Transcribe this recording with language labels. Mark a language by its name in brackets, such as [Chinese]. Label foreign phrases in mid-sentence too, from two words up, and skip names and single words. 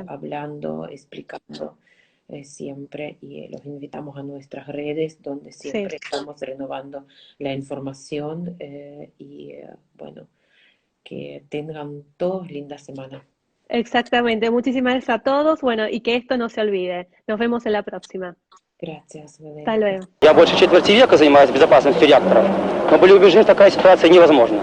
[Spanish] hablando, explicando siempre, y los invitamos a nuestras redes donde siempre estamos renovando la información y bueno, que tengan todos linda semana. Exactamente, muchísimas gracias a todos, bueno, y que esto no se olvide. Nos vemos en la próxima. Gracias, Hasta luego. [Russian] Я больше четверти века занимаюсь безопасностью реакторов. Мы были убеждены, что такая ситуация невозможна.